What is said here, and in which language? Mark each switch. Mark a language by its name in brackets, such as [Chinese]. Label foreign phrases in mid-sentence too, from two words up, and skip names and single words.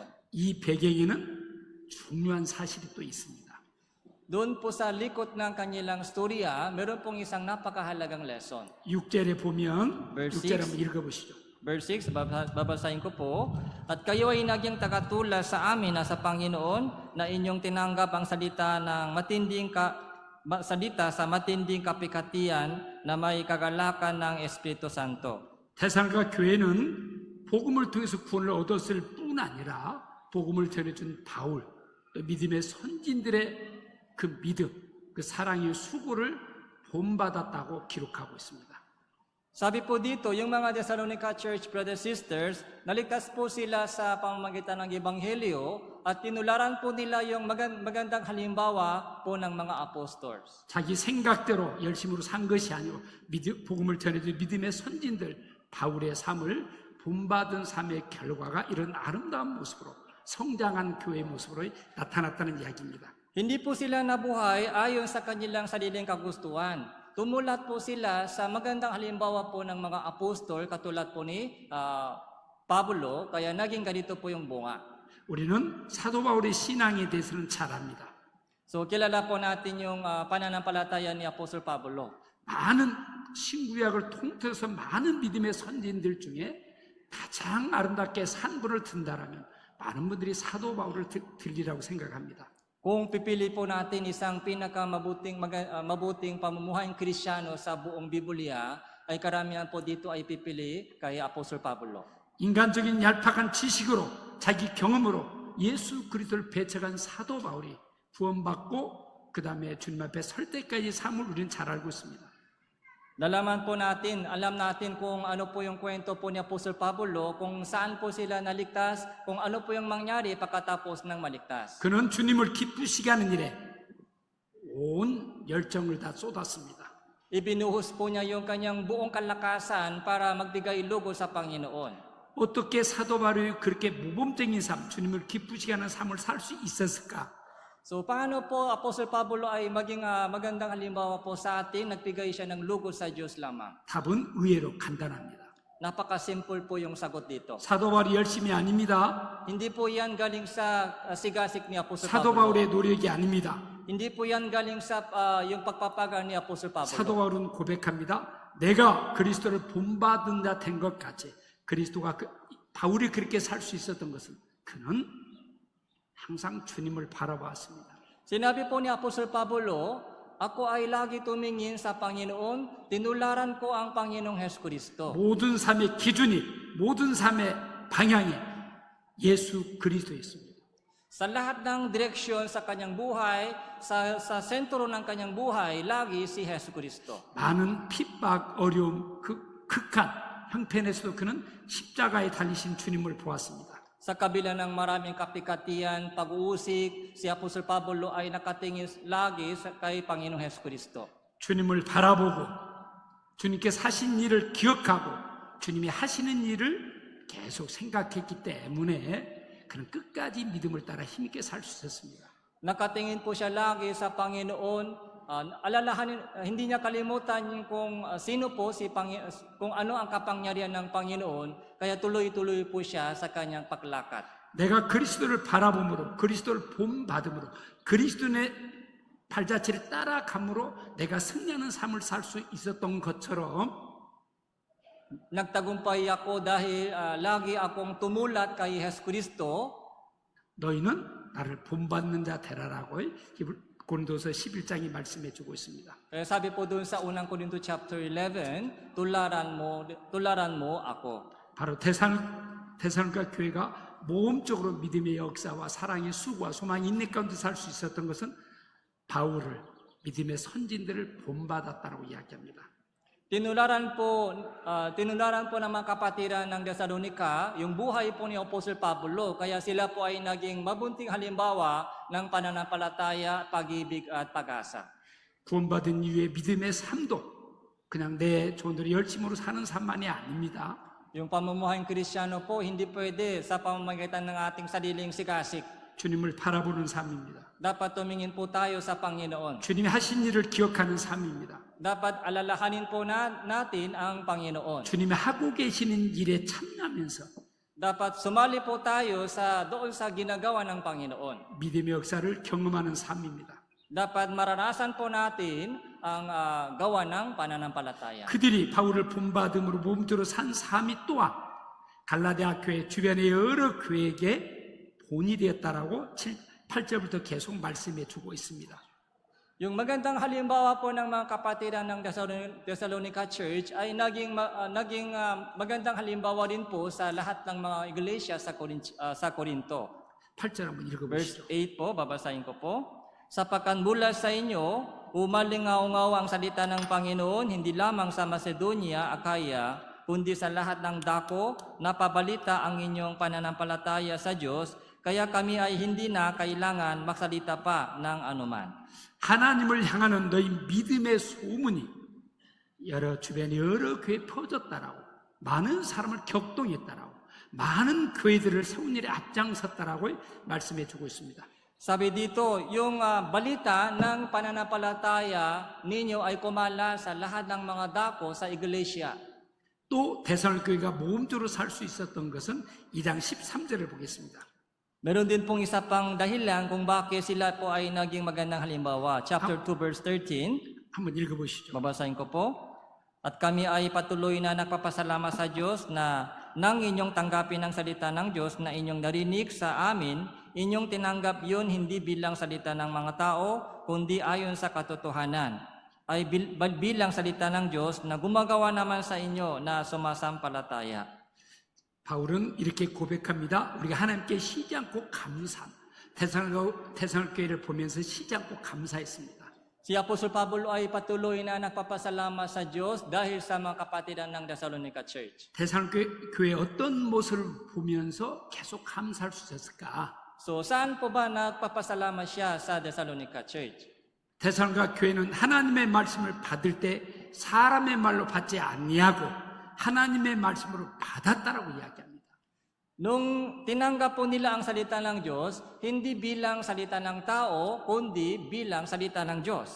[Korean] 이 배경에는 중요한 사실이 또 있습니다. [Filipino] Doon po sa likod ng kanilang storya, meron pong isang napakahalagang lesson. [Korean] 6절에 보면 Verse 6절 6. 한번 읽어보시죠. [Filipino] Verse 6, babasahin ko po. At kayo ay naging tagatulad sa amin na sa Panginoon na inyong tinanggap ang salita sa matinding kapikatian na may kagalakan ng Espiritu Santo. [Korean] 데살로니가 교회는 복음을 통해서 구원을 얻었을 뿐 아니라 복음을 전해준 바울, 또 믿음의 선진들의 그 믿음, 그 사랑의 수고를 본받았다고 기록하고 있습니다. [Filipino] Sabi po dito, yung mga Thessalonica Church [English] brothers and sisters, [Filipino] naligtas po sila sa pamamagitan ng Ebanghelyo at tinularan po nila yung magandang halimbawa po ng mga apostles. [Korean] 자기 생각대로 열심으로 산 것이 아니고 복음을 전해준 믿음의 선진들 바울의 삶을 본받은 삶의 결과가 이런 아름다운 모습으로 성장한 교회의 모습으로 나타났다는 이야기입니다. [Filipino] Hindi po sila nabuhay ayon sa kanilang sariling kagustuhan. Tumulat po sila sa magandang halimbawa po ng mga apostol katulad po ni Pablo, kaya naging ganito po yung bunga. [Korean] 우리는 사도 바울의 신앙에 대해서는 잘 압니다. [Filipino] So kilala po natin yung pananampalataya ni Apostol Pablo. [Korean] 많은 신구약을 통틀어서 많은 믿음의 선진들 중에 가장 아름답게 산 분을 든다라면 많은 분들이 사도 바울을 들리라고 생각합니다. [Filipino] Kung pipili po natin isang mabuting pamumuhayang Kristiyano sa buong Biblia, ay karamihan po dito ay pipili kay Apostol Pablo. [Korean] 인간적인 얄팍한 지식으로 자기 경험으로 예수 그리스도를 배척한 사도 바울이 구원받고 그 다음에 주님 앞에 설 때까지 삶을 우리는 잘 알고 있습니다. [Filipino] Nalaman po natin, alam natin kung ano po yung kwento po ni Apostol Pablo, kung saan po sila naligtas, kung ano po yung mangyari pagkatapos ng maligtas. [Korean] 그는 주님을 기쁘시게 하는 일에 온 열정을 다 쏟았습니다. [Filipino] Ibinuhos po niya yung kanyang buong kalakasan para magbigay lugo sa Panginoon. [Korean] 어떻게 사도 바울이 그렇게 모범적인 삶, 주님을 기쁘시게 하는 삶을 살 수 있었을까? [Filipino] So paano po Apostol Pablo ay maging magandang halimbawa po sa atin, nagbigay siya ng lugo sa Diyos lamang? [Korean] 답은 의외로 간단합니다. [Filipino] Napaka-simple po yung sagot dito. [Korean] 사도 바울이 열심이 아닙니다. [Filipino] Hindi po yan galing sa sigasik ni Apostol [Korean] 사도 [Filipino] Pablo. [Korean] 바울의 노력이 아닙니다. [Filipino] Hindi po yan galing sa yung pagpapagal ni Apostol [Korean] 사도 [Filipino] Pablo. [Korean] 바울은 고백합니다. 내가 그리스도를 본받은 자 된 것 같이 그리스도가 바울이 그렇게 살 수 있었던 것은 그는 항상 주님을 바라보았습니다. [Filipino] Sinabi po ni Apostol Pablo, ako ay lagi tumingin sa Panginoon, tinularan ko ang Panginoong Hesukristo. [Korean] 모든 삶의 기준이 모든 삶의 방향이 예수 그리스도였습니다. [Filipino] Sa lahat ng direksyon sa kanyang buhay, sa sentro ng kanyang buhay, lagi si Hesukristo. [Korean] 많은 핍박, 어려움, 극한 형편에서도 그는 십자가에 달리신 주님을 보았습니다. [Filipino] Sa kabila ng maraming kapikatian, pag-uusig, si Apostol Pablo ay nakatingin lagi kay Panginoong Hesukristo. [Korean] 주님을 바라보고 주님께 사신 일을 기억하고 주님이 하시는 일을 계속 생각했기 때문에 그는 끝까지 믿음을 따라 힘있게 살 수 있었습니다. [Filipino] Nakatingin po siya lagi sa Panginoon. Alalahanin, hindi niya kalimutan yung kung sino po kung ano ang kapangyarihan ng Panginoon, kaya tuloy-tuloy po siya sa kanyang paglakad. [Korean] 내가 그리스도를 바라봄으로 그리스도를 본받음으로 그리스도의 발자취를 따라감으로 내가 승리하는 삶을 살 수 있었던 것처럼 [Filipino] Nagtagumpay ako dahil lagi akong tumulat kay Hesukristo. [Korean] 너희는 나를 본받는 자 되라라고 고린도서 11장이 말씀해 주고 있습니다. [Filipino] Kaya sabi po doon sa unang Korinto chapter 11, tularan mo ako. [Korean] 바로 데살로니가 교회가 모험적으로 믿음의 역사와 사랑의 수고와 소망이 있는 가운데 살 수 있었던 것은 바울을 믿음의 선진들을 본받았다고 이야기합니다. [Filipino] Tinularan po ng mga kapatiran ng Thessalonica yung buhay po ni Apostle Pablo, kaya sila po ay naging mabunting halimbawa ng pananampalataya, pag-ibig at pag-asa. [Korean] 구원받은 이후의 믿음의 삶도 그냥 내 존대로 열심으로 사는 삶만이 아닙니다. [Filipino] Yung pamumuhay Kristiyano po, hindi pwede sa pamamagitan ng ating sariling sigasik. [Korean] 주님을 바라보는 삶입니다. [Filipino] Dapat tumingin po tayo sa Panginoon. [Korean] 주님이 하신 일을 기억하는 삶입니다. [Filipino] Dapat alalahanin po natin ang Panginoon. [Korean] 주님이 하고 계시는 일에 참여하면서 [Filipino] Dapat sumali po tayo doon sa ginagawa ng Panginoon. [Korean] 믿음의 역사를 경험하는 삶입니다. [Filipino] Dapat maranasan po natin ang gawa ng pananampalataya. [Korean] 그들이 바울을 본받음으로 몸으로 산 삶이 또한 갈라디아 교회 주변의 여러 교회에게 본이 되었다라고 8절부터 계속 말씀해 주고 있습니다. [Filipino] Yung magandang halimbawa po ng mga kapatiran ng Thessalonica Church ay naging magandang halimbawa din po sa lahat ng mga iglesia sa Corinto. [Korean] 8절 한번 Verse 읽어보시죠. [Filipino] 8 po, babasahin ko po. Sapagkat mula sa inyo, umalingaw-ngaw ang salita ng Panginoon, hindi lamang sa Macedonia, Akaya, kundi sa lahat ng dako, napabalita ang inyong pananampalataya sa Diyos, kaya kami ay hindi na kailangan magsalita pa ng anuman. [Korean] 하나님을 향하는 너희 믿음의 소문이 주변에 여러 교회에 퍼졌다라고 많은 사람을 격동했다라고 많은 교회들을 세운 일에 앞장섰다라고 말씀해 주고 있습니다. [Filipino] Sabi dito, yung balita ng pananampalataya ninyo ay kumala sa lahat ng mga dako sa iglesia. [Korean] 또 데살로니가 모험적으로 살 수 있었던 것은 2장 13절을 보겠습니다. [Filipino] Meron din pong isa pang dahilan kung bakit sila po ay naging magandang halimbawa. Chapter 2 verse 13, [Korean] 한번 읽어보시죠. [Filipino] babasahin ko po. At kami ay patuloy na nagpapasalamat sa Diyos na nang inyong tanggapin ang salita ng Diyos na inyong narinig sa amin, inyong tinanggap yun hindi bilang salita ng mga tao, kundi ayon sa katotohanan. Ay bilang salita ng Diyos na gumagawa naman sa inyo na sumasampalataya. [Korean] 바울은 이렇게 고백합니다. 우리가 하나님께 쉬지 않고 감사함. 테살로니가교회를 보면서 쉬지 않고 감사했습니다. [Filipino] Si Apostol Pablo ay patuloy na nagpapasalamat sa Diyos dahil sa mga kapatiran ng Thessalonica Church. [Korean] 테살로니가교회 어떤 모습을 보면서 계속 감사할 수 있었을까? [Filipino] So saan po ba nagpapasalamat siya sa Thessalonica Church? [Korean] 테살로니가 교회는 하나님의 말씀을 받을 때 사람의 말로 받지 아니하고 하나님의 말씀으로 받았다라고 이야기합니다. [Filipino] Nung tinanggap po nila ang salita ng Diyos, hindi bilang salita ng tao, kundi bilang salita ng Diyos.